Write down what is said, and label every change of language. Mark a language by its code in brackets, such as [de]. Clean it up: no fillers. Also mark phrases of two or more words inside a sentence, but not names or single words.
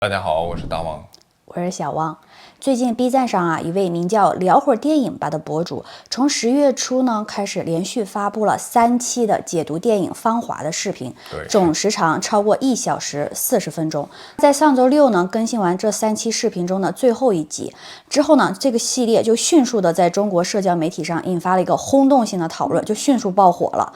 [zh] 大家好，我是大王，我是小汪。最近 B 站上一位名叫聊会儿電影吧的博主，從10月初呢開始連續發布了3期的解讀電影《芳華》的視頻，總時長超過1小時40分鐘。在上周六呢更新完這3期視頻中的最後一集之後呢，這個系列就迅速的在中國社交媒體上引發了一個轟動性的討論，就迅速爆火了。